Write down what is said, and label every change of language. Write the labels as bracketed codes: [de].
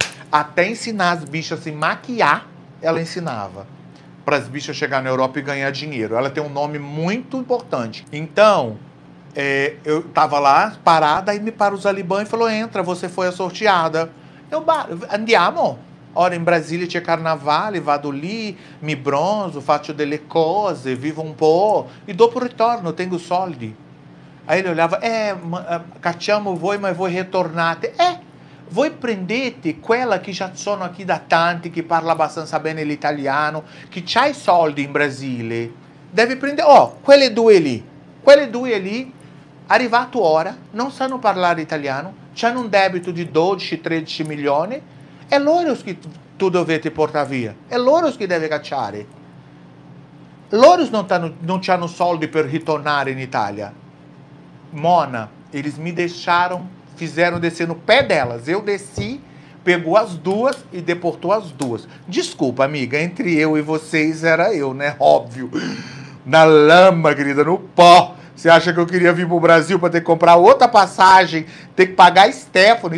[pt] Até ensinar as bichas a se maquiar, ela ensinava. Para as bichas chegar na Europa e ganhar dinheiro. Ela tem um nome muito importante. Então, eu tava lá, parada, aí me para o Zaliban e falou, entra, você foi a sorteada. Eu, andiamo. [it] Ora, in Brasile c'è carnavale, vado lì, mi bronzo, faccio delle cose, vivo un po' e dopo ritorno, tengo soldi. [pt] Aí ele olhava, [it] cacciamo voi, ma voi ritornate. Voi prendete quella che già sono aqui da tanti, che parla abbastanza bene l'italiano, che c'ha i soldi in Brasile. Deve prendere, quelle due lì, arrivato ora, non sanno parlare italiano, hanno un debito di 12-13 milioni, è loro che tu dovete portare via, è loro che deve cacciare. Loro non hanno soldi per ritornare in Itália. [pt] Mona, eles me deixaram, fizeram descer no pé delas. Eu desci, pegou as duas e deportou as duas. Desculpa, amiga, entre eu e vocês era eu, né? Óbvio. Na lama, querida, no pó. Você acha que eu queria vir pro Brasil para ter que comprar outra passagem, ter que pagar a Stefano?